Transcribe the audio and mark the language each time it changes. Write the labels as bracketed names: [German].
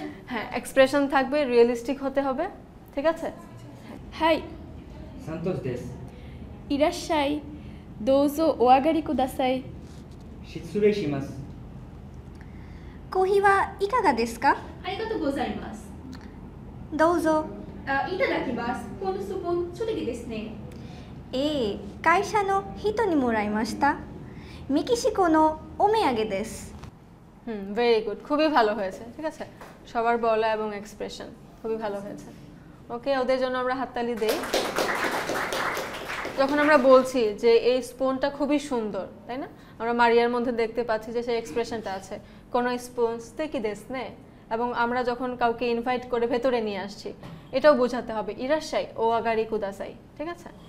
[Bangla] হ্যাঁ, এক্সপ্রেশন থাকবে, রিয়েলিস্টিক হতে হবে, ঠিক আছে? [Japanese] はい、サントスです。いらっしゃい。どうぞお上がりください。失礼します。コーヒーはいかがですか？ありがとうございます。どうぞ。いただきます。このスプーン、素敵ですね。会社の人にもらいました。メキシコのお土産です。 [English] very good, [Bangla] খুবই ভালো হয়েছে, ঠিক আছে? সবার বলা এবং এক্সপ্রেশন খুবই ভালো হয়েছে। ওকে, ওদের জন্য আমরা হাততালি দেই। যখন আমরা বলছি যে এই স্পুনটা খুবই সুন্দর, তাই না? আমরা মারিয়ার মধ্যে দেখতে পাচ্ছি যে সেই এক্সপ্রেশনটা আছে, [Japanese] কোনো স্পুন সুতেকি দেসু নে, [Bangla] এবং আমরা যখন কাউকে ইনভাইট করে ভেতরে নিয়ে আসছি এটাও বোঝাতে হবে [Japanese] ইরাশাই ও আগারি কুদাসাই, [Bangla] ঠিক আছে?